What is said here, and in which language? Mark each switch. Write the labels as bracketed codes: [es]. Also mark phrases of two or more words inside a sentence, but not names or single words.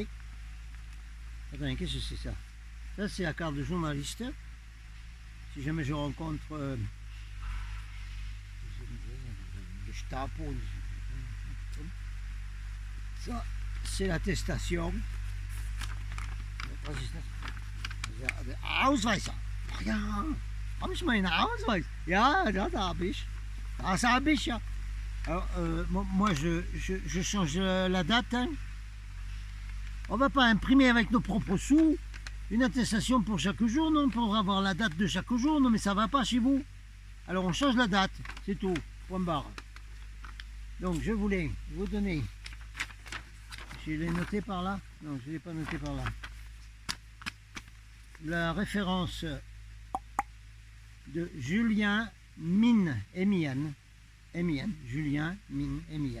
[fr] Attendez, qu'est-ce que c'est ça? Ça, c'est la carte de journaliste. Si jamais je rencontre le Gestapo, ça, c'est l'attestation. [de] Ausweis. Ja, habe ich meinen Ausweis? Ja, das habe ich. Das habe ich, ja. [fr] Alors, moi, je change la date. Hein. On ne va pas imprimer avec nos propres sous une attestation pour chaque jour, non, pour avoir la date de chaque jour, non, mais ça ne va pas chez vous. Alors on change la date, c'est tout, point barre. Donc je voulais vous donner, je l'ai noté par là, non, je ne l'ai pas noté par là, la référence de Julien Min Emian, Julien Min Emian.